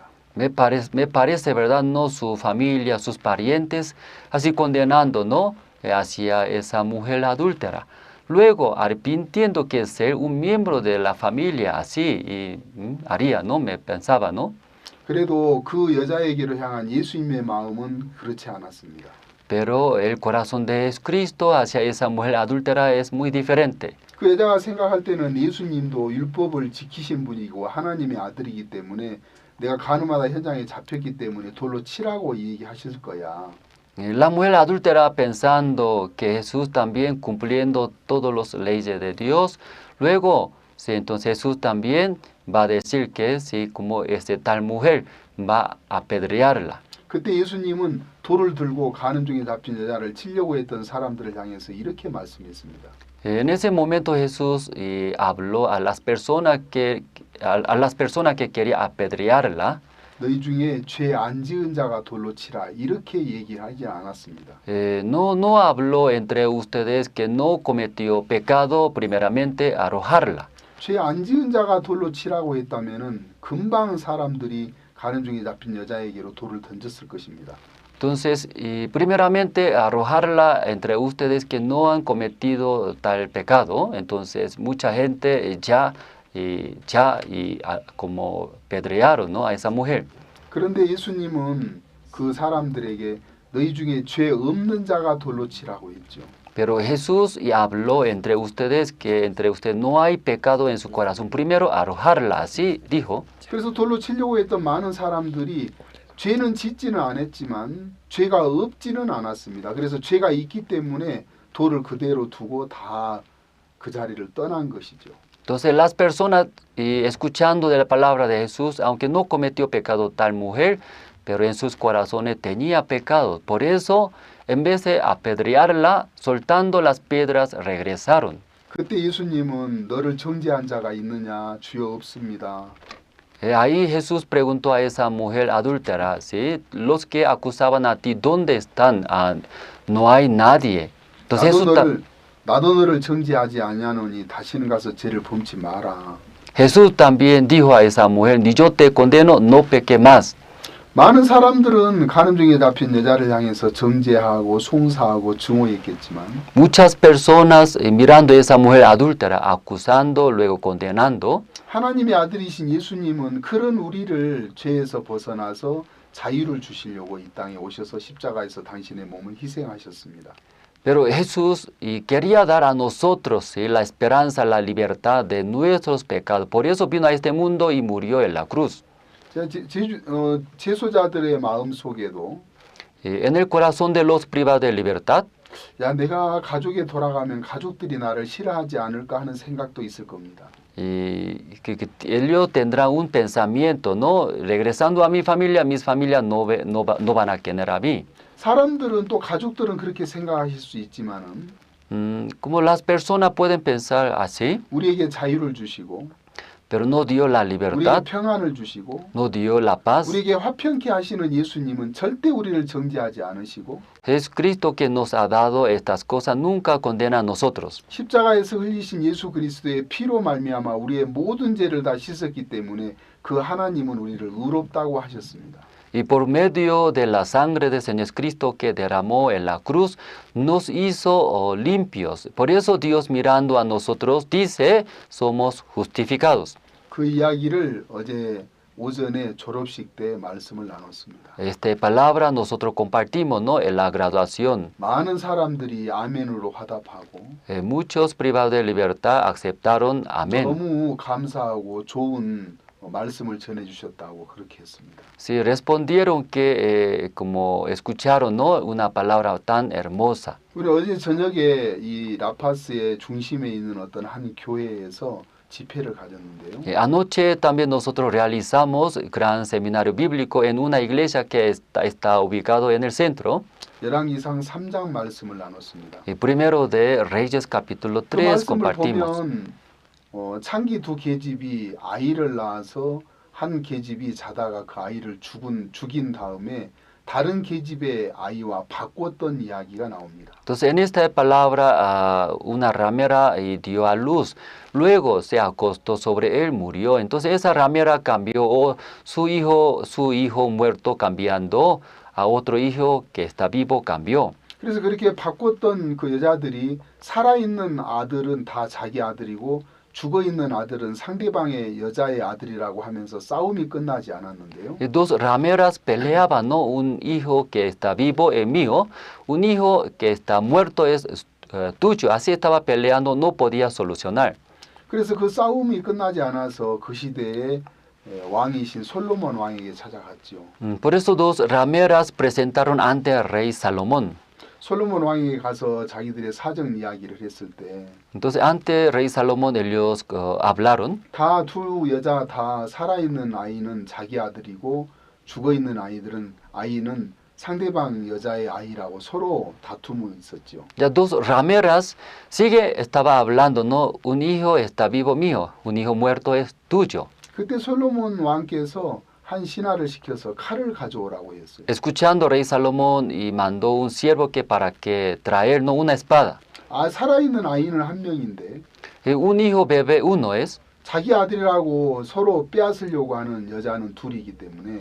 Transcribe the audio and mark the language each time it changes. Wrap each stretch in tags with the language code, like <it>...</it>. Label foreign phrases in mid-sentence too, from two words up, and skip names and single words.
<es>Me parece, ¿verdad? No, su familia, sus parientes, así condenando, ¿no? Hacia esa mujer adúltera. Luego, arrepintiendo que ser un miembro de la familia, así haría, ¿no? Me pensaba, ¿no?</es> <ko>그래도 그 여자에게로 향한 예수님의 마음은 그렇지 않았습니다.</ko> <es>Pero el corazón de Jesucristo hacia esa mujer adúltera es muy diferente.</es> <ko>그 여자가 생각할 때는 예수님도 율법을 지키신 분이고 하나님의 아들이기 때문에 내가 간음하다 현장에 잡혔기 때문에 돌로 치라고 얘기하실 거야.</ko> <es>La mujer adúltera pensando que Jesús también cumpliendo todas las leyes de Dios, luego sí, entonces Jesús también va a decir que sí, como tal mujer va a apedrearla.</es> <ko>그때 예수님은 돌을 들고 간음 중에 잡힌 여자를 치려고 했던 사람들을 향해서 이렇게 말씀했습니다.</ko> <es>En ese momento Jesús habló a las personas que quería apedrearla.</es> <ko>너희 중에 죄 안 지은 자가 돌로 치라 이렇게 얘기하지 않았습니다.</ko> <es>No habló entre ustedes que no cometió pecado, primeramente arrojarla.</es> <ko>죄 안 지은 자가 돌로 치라고 했다면은 금방 사람들이 간음 중에 잡힌 여자에게로 돌을 던졌을 것입니다.</ko> <es>Entonces, primeramente arrojarla entre ustedes que no han cometido tal pecado. Entonces, mucha gente como pedrearon, ¿no? A esa mujer.</es> <ko>그런데 예수님은 그 사람들에게 너희 중에 죄 없는 자가 돌로 치라고 했죠.</ko> <es>Pero Jesús habló entre ustedes que entre ustedes no hay pecado en su corazón. Primero arrojarla, así dijo.</es> <ko>그래서 돌로 치려고 했던 많은 사람들이 죄는 짓지는 않았지만 죄가 없지는 않았습니다. 그래서 죄가 있기 때문에 돌을 그대로 두고 다 그 자리를 떠난 것이죠.</ko> <es>Entonces las personas, escuchando de la palabra de Jesús, aunque no cometió pecado tal mujer, pero en sus corazones tenía pecado. Por eso, en vez de apedrearla, soltando las piedras, regresaron.</es> <ko>그때 예수님은 너를 정죄한 자가 있느냐? 주여 없습니다.</ko> <es>Ahí Jesús preguntó a esa mujer adúltera, ¿sí? Los que acusaban a ti, ¿dónde están? Ah, no hay nadie. Entonces</es> <ko>나도 너를 정죄하지 아니하노니 다시는 가서 죄를 범치 마라.</ko> <es>Jesús también dijo a esa mujer, ni yo te condeno, no peque más.</es> <ko>많은 사람들은 간음중에 잡힌 여자를 향해서 정죄하고 송사하고 증오했겠지만</ko> <es>Muchas personas mirando a esa mujer adúltera, acusando, luego condenando.</es> <ko>하나님의 아들이신 예수님은 그런 우리를 죄에서 벗어나서 자유를 주시려고 이 땅에 오셔서 십자가에서 당신의 몸을 희생하셨습니다.</ko> <es>Pero Jesús quería dar a nosotros, ¿sí?, la esperanza, la libertad de nuestros pecados. Por eso vino a este mundo y murió en la cruz.</es> <ko>재소자들의 마음 속에도</ko> <es>En el corazón de los privados de libertad,</es> <ko>야 내가 가족에 돌아가면 가족들이 나를 싫어하지 않을까 하는 생각도 있을 겁니다.</ko> <es>que ellos tendrán un pensamiento, ¿no? Regresando a mi familia, mis familias no van a querer a mí.</es> <ko>사람들은 또 가족들은 그렇게 생각하실 수 있지만은</ko> <es>Como las personas pueden pensar así,</es> <ko>우리에게 자유를 주시고</ko> <es>pero no dio la</es> <ko>우리에게</ko> <es>libertad,</es> <ko>평안을 주시고</ko> <es>no dio la paz.</es> <ko>우리에게 화평케 하시는 예수님은 절대 우리를 정죄하지 않으시고</ko> <es>Jesucristo que nos ha dado estas cosas nunca condena a nosotros.</es> <ko>십자가에서 흘리신 예수 그리스도의 피로 말미암아 우리의 모든 죄를 다 씻었기 때문에 그 하나님은 우리를 의롭다고 하셨습니다.</ko> <es>Y por medio de la sangre de Señor Cristo que derramó en la cruz, nos hizo limpios. Por eso Dios mirando a nosotros dice, somos justificados.</es> <ko>그 이야기를 어제 오전에 졸업식 때 말씀을 나눴습니다.</ko> <es>Esta palabra nosotros compartimos, ¿no?, en la graduación.</es> <ko>많은 사람들이 아멘으로 화답하고</ko> <es>Muchos privados de libertad aceptaron amén.</es> <ko>너무 감사하고 좋은 말씀을 전해주셨다고 그렇게 했습니다.</ko> <es>Sí, respondieron que como escucharon, ¿no?, una palabra tan hermosa.</es> <ko>우리 어제 저녁에 이 라파스의 중심에 있는 어떤 한 교회에서 집회를 가졌는데요.</ko> <es>Anoche también nosotros realizamos gran seminario bíblico en una iglesia que está ubicado en el centro.</es> <ko>열왕기상 3장 말씀을 나눴습니다.</ko> <es>Y primero de Reyes capítulo</es> <ko>그 3 말씀을</ko> <es>compartimos.</es> <ko>보면 창기 두 계집이 아이를 낳아서 한 계집이 자다가 그 아이를 죽인 다음에 다른 계집의 아이와 바꿨던 이야기가 나옵니다.</ko> <es>Entonces en esta palabra una ramera dio a luz, luego se acostó sobre él, murió. Entonces esa ramera cambió su hijo muerto cambiando a otro hijo que está vivo cambió.</es> <ko>그래서 그렇게 바꿨던 그 여자들이 살아있는 아들은 다 자기 아들이고 죽어있는 아들은 상대방의 여자의 아들이라고 하면서 싸움이 끝나지 않았는데요.</ko> <es>Dos rameras peleaban, ¿no? Un hijo que está vivo es mío, un hijo que está muerto es tuyo. Así estaba peleando, no podía solucionar.</es> <ko>그래서 그 싸움이 끝나지 않아서 그 시대에 왕이신 솔로몬 왕에게 찾아갔죠.</ko> <es>Por eso dos rameras presentaron ante el rey Salomón.</es> <ko>솔로몬 왕에게 가서 자기들의 사정 이야기를 했을 때</ko> <es>Entonces ante rey Salomón ellos hablaron.</es> <ko>다 두 여자 다 살아있는 아이는 자기 아들이고 죽어있는 아이는 상대방 여자의 아이라고 서로 다툼이 있었죠.</ko> <es>Ya dos rameras estaba hablando, ¿no? Un hijo está vivo mío, un hijo muerto es tuyo.</es> <ko>그때 솔로몬 왕께서 한 신하를 시켜서 칼을 가져오라고 했어요.</ko> <es>Escuchando rey Salomón y mandó un siervo para que traer, no, una espada.</es> <ko>살아있는 아이는 한 명인데</ko> <es>Un hijo bebé uno es,</es> <ko>자기 아들이라고 서로 빼앗으려고 하는 여자는 둘이기 때문에</ko>